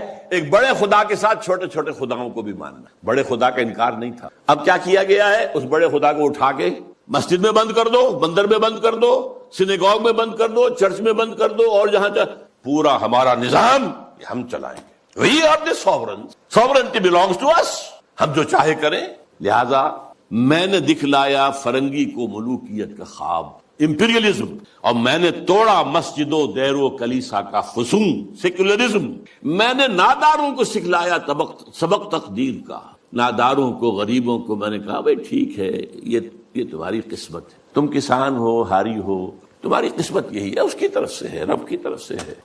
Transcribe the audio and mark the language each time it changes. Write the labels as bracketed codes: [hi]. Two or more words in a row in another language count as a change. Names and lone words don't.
[ur] ایک بڑے خدا کے ساتھ چھوٹے چھوٹے خداؤں کو بھی ماننا. بڑے خدا کا انکار نہیں تھا. اب کیا کیا گیا ہے؟ اس بڑے خدا کو اٹھا کے مسجد میں بند کر دو، مندر میں بند کر دو، سینیگوگ میں بند کر دو، چرچ میں بند کر دو، اور جہاں پورا ہمارا نظام ہم چلائیں گے. وہی آپ نے [en] sovereignty belongs to us, [ur] ہم جو چاہے کریں. لہذا میں نے دکھلایا فرنگی کو ملوکیت کا خواب، امپیریلزم، اور میں نے توڑا مسجد و دیر و کلیسا کا فسون، سیکولرزم. میں نے ناداروں کو سکھلایا سبق تقدیر کا. ناداروں کو، غریبوں کو میں نے کہا بھائی ٹھیک ہے، یہ تمہاری قسمت ہے، تم کسان ہو، ہاری ہو، تمہاری قسمت یہی ہے، اس کی طرف سے ہے، رب کی طرف سے ہے.